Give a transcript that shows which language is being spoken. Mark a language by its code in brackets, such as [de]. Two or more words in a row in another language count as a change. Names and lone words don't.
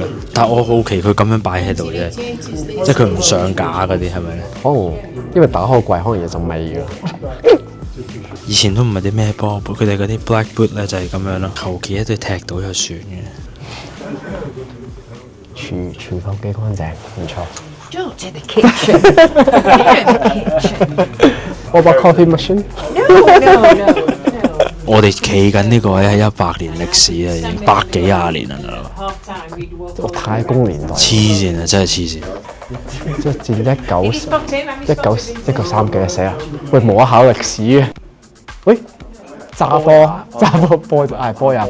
[yue] 但係我好奇佢咁樣擺喺度啫，即係佢唔上架嗰啲係咪咧？可能因為打開櫃可能有陣味㗎。以前都唔係啲咩波，佢哋嗰啲 [en] black boot [yue] 咧就係咁樣咯，求其一對踢到就算嘅。廚房幾乾淨，唔錯。 [en] Don't in the kitchen. You're in the kitchen. What about coffee machine? No. [yue] 我哋企緊呢個位係100年歷史啊，已經100幾廿年啦。我太公年代。黐線啊！真係黐線。即係戰1930幾寫啊！喂，冇得考歷史嘅。喂，揸波就波呀！